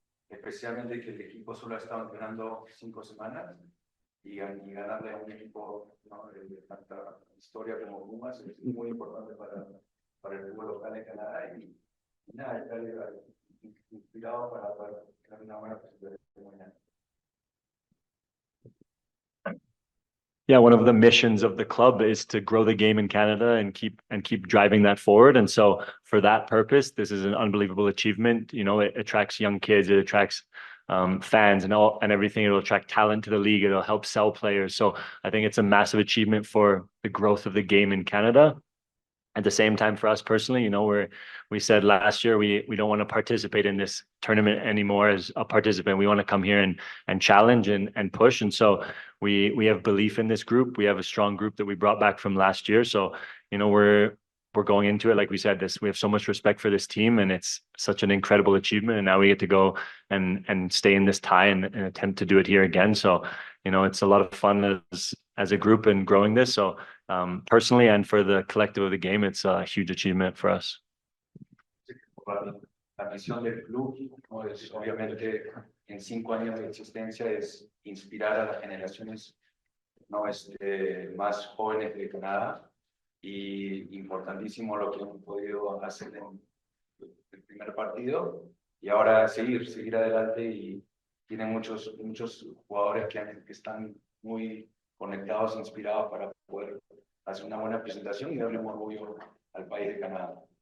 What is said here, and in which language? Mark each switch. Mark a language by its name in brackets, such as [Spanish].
[Spanish] Especialmente que el equipo solo ha estado entrenando 5 semanas y ganarle a un equipo, ¿no? de tanta historia como Pumas es muy importante para el fútbol local en Canadá y nada, estar inspirado para tener una buena presentación mañana. [English] Yeah, one of the missions of the club is to grow the game in Canada and keep driving that forward. And so for that purpose, this is an unbelievable achievement. It attracts young kids, it attracts fans and everything. It'll attract talent to the league. It'll help sell players. So I think it's a massive achievement for the growth of the game in Canada. At the same time, for us personally, we said last year we don't want to participate in this tournament anymore as a participant. We want to come here and challenge and push. And so we have belief in this group. We have a strong group that we brought back from last year. So we're we're going into it, like we said, we have so much respect for this team, and it's such an incredible achievement. And now we get to go and stay in this tie and attempt to do it here again. So, it's a lot of fun as a group and growing this. So personally and for the collective of the game, it's a huge achievement for us. [Spanish] La misión del club, ¿no? Es obviamente en 5 años de existencia es inspirar a las generaciones, ¿no? Más jóvenes de Canadá, y importantísimo lo que hemos podido hacer en el primer partido, y ahora seguir adelante, y tienen muchos jugadores que están muy conectados, inspirados para poder hacer una buena presentación y darle un orgullo al país de Canadá.